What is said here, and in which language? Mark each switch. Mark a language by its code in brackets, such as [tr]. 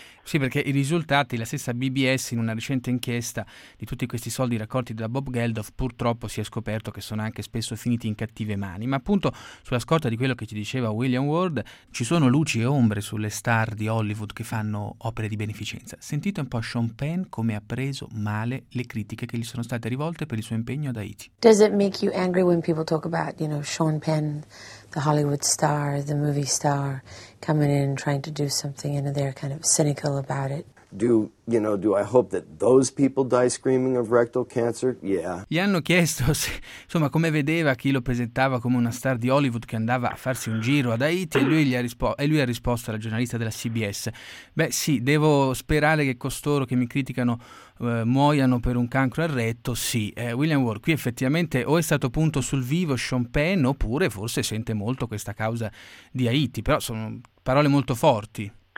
[it] Sì, perché i risultati, la stessa BBS in una recente inchiesta di tutti questi soldi raccolti da Bob Geldof, purtroppo si è scoperto che sono anche spesso finiti in cattive mani. Ma appunto, sulla scorta di quello che ci diceva William Ward, ci sono luci e ombre sulle star di Hollywood che fanno opere di beneficenza. Sentite un po' Sean Penn come ha preso male le critiche che gli sono state rivolte per il suo impegno ad Haiti. [en] Does it make you angry when people talk about, you know, Sean Penn, the Hollywood star, the movie star, coming in and trying to do something, and they're kind of cynical about it? Do I hope that those people die screaming of rectal cancer? Yeah. [it] Gli hanno chiesto se, insomma, come vedeva chi lo presentava come una star di Hollywood che andava a farsi un giro ad Haiti, e lui ha risposto alla giornalista della CBS: beh sì, devo sperare che costoro che mi criticano muoiano per un cancro al retto. Sì, William Ward, qui effettivamente o è stato punto sul vivo Sean Penn, oppure forse sente molto questa causa di Haiti, però sono parole molto forti.